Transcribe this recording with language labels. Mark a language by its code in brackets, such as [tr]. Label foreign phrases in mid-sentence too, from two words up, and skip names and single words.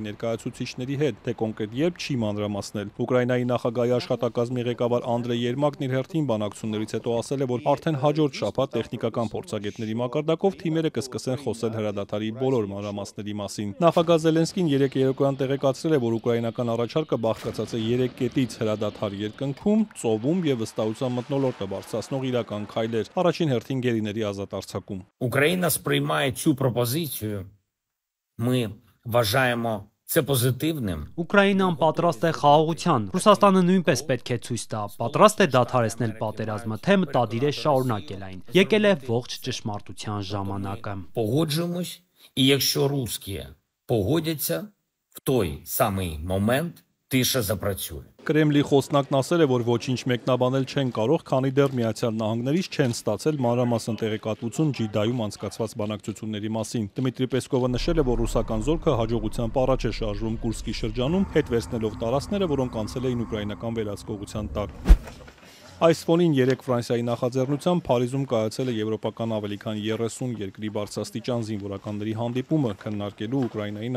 [hy] ներկայացուցիչների հետ, թե կոնկրետ երբ չի մանրամասնել։ Ուկրաինայի նախագահի աշխատակազմի ղեկավար Անդրեյ Երմակն իր հերթին բանակցություններից հետո ասել է, որ արդեն հաջորդ շաբաթ տեխնիկական փորձագետների մակարդակով թիմերը կսկսեն խոսել հրադադարի բոլոր մանրամասների մասին։ Նախագահ Զելենսկին երեկոյան տեղեկացրել է, որ ուկրաինական առաջարկը բաղկացած է 3 կետից՝ հրադադար երկնքում, ծովում եւ վստահության մթնոլորտը բարձրացնող իրական քայլեր, առաջին հերթին գերիների ազատ արձակում։ [uk] Україна сприймає цю пропозицію. Ми вважаємо це позитивним. [hy] Ուկրաինան պատրաստ է խաղաղության։ Ռուսաստանը նույնպես պետք է ցույց տա, պատրաստ է դադարեցնել պատերազմը, թե մտադիր է շարունակել այն։ Եկել է ողջ ճշմարտության ժամանակը։ [uk] Погоджуємось, і якщо русські погодяться, в той самий момент тиша запрацює. [hy] Կրեմլի խոսնակն ասել է, որ ոչինչ մեկնաբանել չեն կարող, քանի դեռ Միացյալ Նահանգներից չեն ստացել մանրամասն տեղեկատվություն Ջիդայում անցկացված բանակցությունների մասին։ Դմիտրի Պեսկովը նշել է, որ ռուսական զորքը հաջողությամբ առաջ է շարժվում Կուրսկի շրջանում, հետ վերցնելով տարածքները, որոնք անցել էին ուկրաինական վերահսկողության տակ։ Այս ֆոնին 3 Ֆրանսիայի նախաձեռնությամբ Փարիզում կայացել է եվրոպական ավելի քան 30 երկրի բարձրաստիճան զինվորականների հանդիպումը, քննարկելու Ուկրաինային